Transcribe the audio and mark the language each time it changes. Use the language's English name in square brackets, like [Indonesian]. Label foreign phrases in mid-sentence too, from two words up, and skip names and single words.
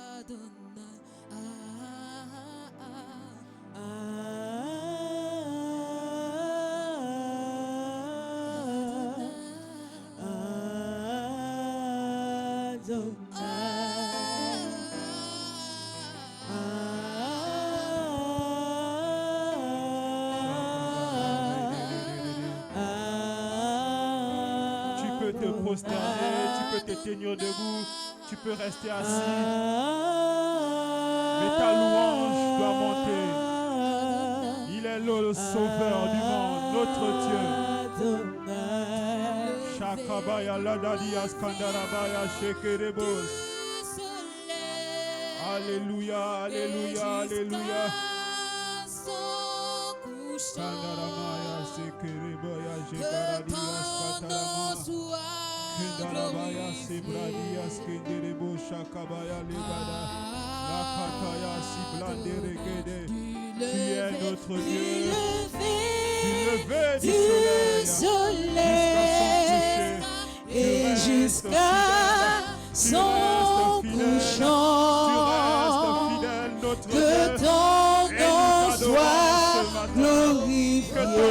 [French] Tu peux te prosterner, tu peux te tenir debout, tu peux rester assis. Mais ta louange doit monter. Il est le sauveur du monde, notre Dieu. Shakabaya ladadia skandarabaya shekerebos. Alléluia, alléluia, alléluia. Skandaramaya shekerebaya shekaradia skatarama. Skandarabaya sebradia skenderebo shakabaya legada. Lakataya siblanderegede. Tu es notre Dieu. Du lever du soleil et jusqu'à son couchant, que ton nom soit glorifié.